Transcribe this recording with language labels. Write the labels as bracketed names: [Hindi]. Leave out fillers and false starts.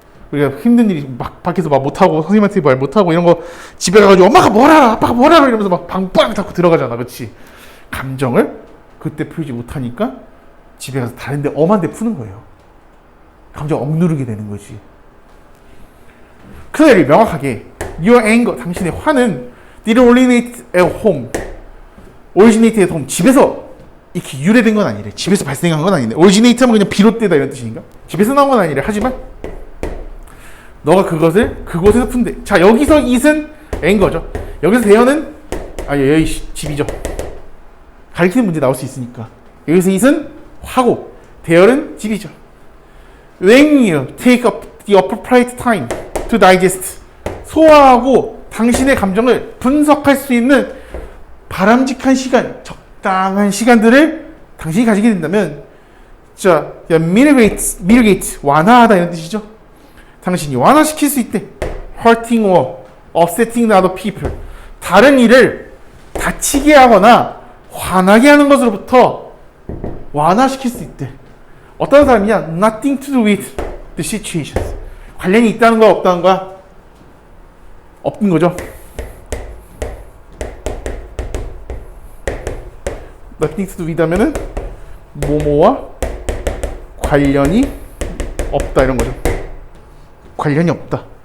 [Korean] 우리가 힘든 일이 막 밖에서 막 못하고 선생님한테 말 못하고 이런 거 집에 가가지고 엄마가 뭘 알아 아빠가 뭘 알아 이러면서 막 방빵 닫고 들어가잖아. 그렇지? 감정을 그때 풀지 못하니까 집에 가서 다른 데 엄한 데 푸는 거예요. 감정 억누르게 되는 거지. 그 예를 명확하게 [English] Your anger, [Korean] 당신의 화는 [English] didn't originate at home. originate at home. [Korean] 집에서 이렇게 유래된 건 아니래. 집에서 발생한 건 아닌데. originate 하면 그냥 비롯되다 이런 뜻인가? 집에서 나온 건 아니래. 하지만 너가 그것을 그곳에서 푼대. 자, 여기서 it은 anger죠. 여기서 대어는 여기 집이죠. 가리키는 문제 나올 수 있으니까. 여기서 it은 화고 대어는 집이죠. [English] When you take up the appropriate time to digest. [Korean] 소화하고 당신의 감정을 분석할 수 있는 바람직한 시간, 적당한 시간들을 당신이 가지게 된다면 자, mitigate, 완화하다 이런 뜻이죠. 당신이 완화시킬 수 있대. [English] hurting or upsetting other people. [Korean] 다른 일을 다치게 하거나 화나게 하는 것으로부터 완화시킬 수 있대. 어떤 사람이냐? [English] Nothing to do with the situations. [Korean] 관련이 있다는 거야, 없다는 거야? 없는 거죠. [English] Nothing to do with [Korean] 하면은 뭐뭐와 관련이 없다 이런 거죠. 관련이 없다.